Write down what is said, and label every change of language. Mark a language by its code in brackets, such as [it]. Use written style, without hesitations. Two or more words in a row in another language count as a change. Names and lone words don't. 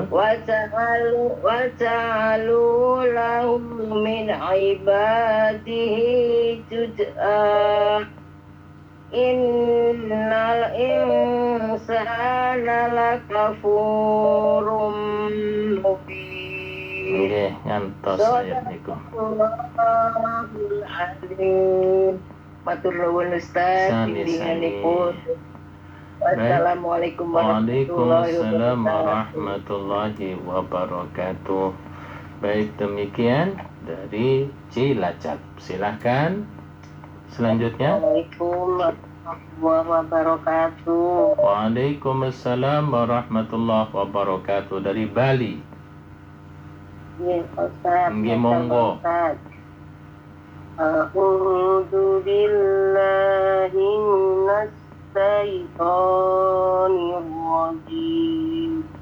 [ar] وجعلوا له من عباده جزءا. إن الإنسان لكفور مبين. [jv] Nggih, ngantos ayat niku. [ar] الله العليم. [jv] Matur nuwun Ustaz, bimbinganipun. [ar] Wassalamualaikum وعليكم السلام ورحمة الله وبركاته. [id] Baik, demikian dari Cilacap. Silahkan selanjutnya. [ar] السلام عليكم ورحمة الله وبركاته. وعليكم السلام ورحمة الله وبركاته [id] dari Bali. Ya, Ustaz. [jv] Nggih, monggo. [ar] أعوذ بالله من الشيطان الرجيم.